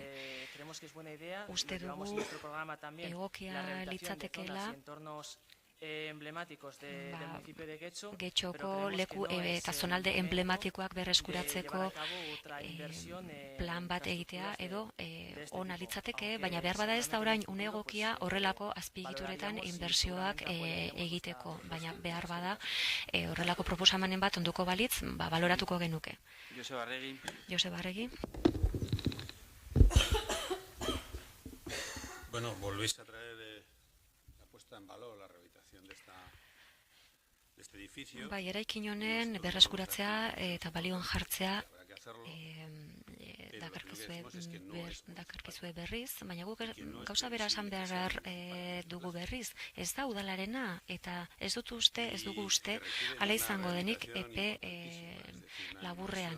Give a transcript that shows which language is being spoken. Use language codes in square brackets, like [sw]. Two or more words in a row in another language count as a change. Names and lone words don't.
[eu] Uste dugu egokia litzatekeela Getxoko leku eta zonalde emblematikoak berreskuratzeko plan bat egitea edo ona litzateke, baina behar bada ez da orain une egokia horrelako azpiegituretan inbertsioak egiteko, baina behar bada horrelako proposamanen bat onduko balitz, baloratuko genuke. Joseba Arregi. [es] Bueno, volvéis a traer la puesta en valor, la rehabilitación de este edificio. [eu] Bai, eraikin honen berreskuratzea eta balioan jartzea dakarkizue berriz, baina guk gauza bera esan behar dugu berriz. Ez da udalarena, eta ez dugu uste, hala izango denik epe laburrean.